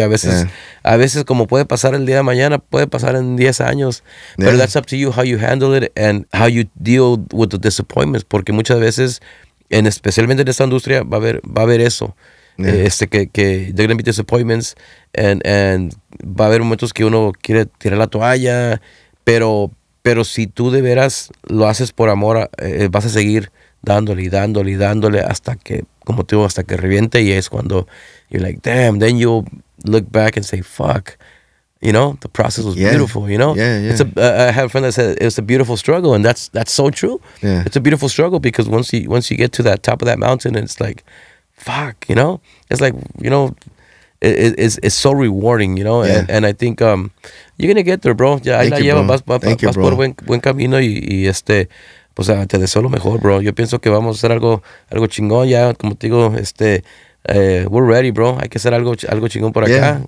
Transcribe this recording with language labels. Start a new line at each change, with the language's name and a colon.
Spanish: A veces como puede pasar el día de mañana, puede pasar en 10 años.
English: But that's up to you, how you handle it and how you deal with the disappointments.
Spanish: Porque muchas veces, especialmente en esta industria, va a haber eso. Que
English: there gonna be disappointments,
Spanish: and va a haber momentos que uno quiere tirar la toalla, pero si tú de veras lo haces por amor, vas a seguir dándole hasta que, como te digo, hasta que reviente. Y es cuando
English: you're like, damn, then you'll look back and say, fuck, you know, the process was beautiful, you know. I have a friend that said it's a beautiful struggle, and that's so true. It's a beautiful struggle, because once you get to that top of that mountain, it's like, fuck, you know, it's like, you know, it's so rewarding, you know. And I think you're gonna get there, bro.
Spanish: Ya ahí la llevas, vas por buen camino, y pues te deseo lo mejor, bro. Yo pienso que vamos a hacer algo chingón, ya, como te digo,
English: we're ready, bro.
Spanish: Hay que hacer algo chingón por acá.